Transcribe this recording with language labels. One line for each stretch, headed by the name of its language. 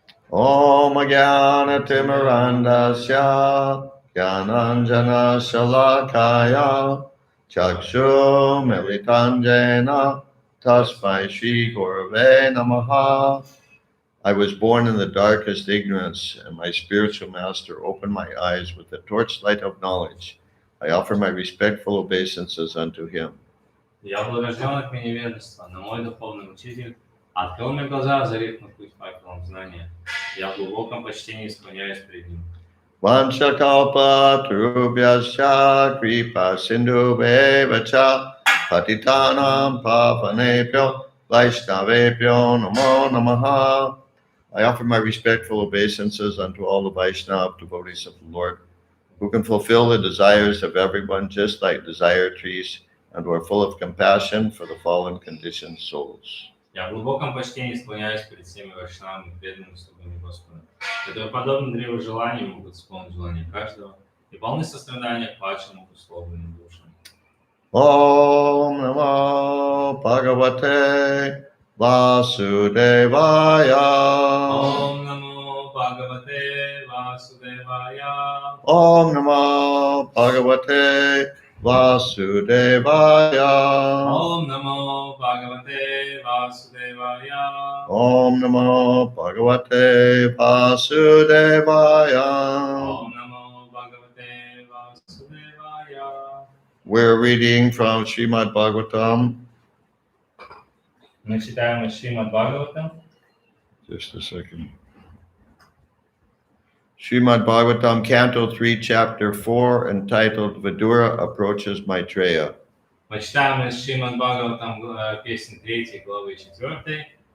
Sanskrit: Om Jnana Timirandasya Jnananjana Shalakaya Chakshu Militanjena Tasmai Shri Gurave Namaha.
English: I was born in the darkest ignorance, and my spiritual master opened my eyes with the torchlight of knowledge. I offer my respectful obeisances unto him.
Russian: Я был рожден от невежества, но мой духовный учитель открыл мне глаза, озарив на путь факелом знания. Я в глубоком почтении склоняюсь перед ним.
Sanskrit: Vanchakalpa Tarubhyasya Kripa Sindhu Bevacha Patitanam Pavanebhyo Vaishnavebhyo Namo Namaha.
English: I offer my respectful obeisances unto all the Vaishnava devotees of the Lord, who can fulfill the desires of everyone just like desire trees, and who are full of compassion for the fallen conditioned souls.
Russian: Я в глубоком почтении склоняюсь перед всеми вайшнавами, преданными слугами Господа, которые, подобно древу желаний, могут исполнить желание каждого и полны сострадания к падшим и условленным душам.
Sanskrit: Om Namo Bhagavate Vasudevaya. Om Namo Bhagavate Vasudevaya. Om Namo Bhagavate Vasudevaya. Om Namo Bhagavate Vasudevaya. Om Namo Bhagavate Vasudevaya. Om Namo Bhagavate Vasudevaya.
English: We're reading from Srimad Bhagavatam.
Russian: Мы читаем из Srimad Bhagavatam.
English: Just a second. Srimad Bhagavatam, Canto 3, Chapter 4, entitled Vidura Approaches Maitreya.
Russian: Мы читаем из Srimad Bhagavatam песнь 3 главы 4.